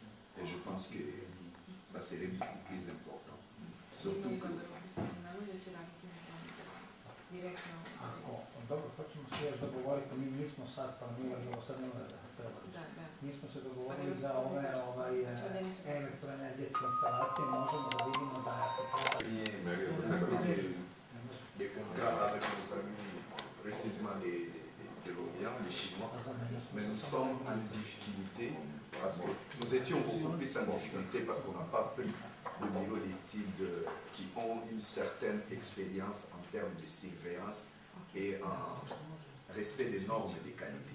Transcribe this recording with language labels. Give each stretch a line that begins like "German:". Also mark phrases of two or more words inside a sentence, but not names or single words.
French: Et je pense que ça serait beaucoup plus important. Surtout que
Serbian: direktno. Dobro, to ćemo se još dogovoriti, mi nismo sad planirali, ovo sad nema da treba. Mi smo se dogovorili za ove elektroenergetske instalacije, možemo da vidimo da je
French: des contrats avec nos amis, précisément de l'Orient, les Chinois, mais nous sommes en difficulté parce que nous étions beaucoup plus en difficulté parce qu'on n'a pas pris de bureau d'études qui ont une certaine expérience en termes de surveillance et en respect des normes de qualité.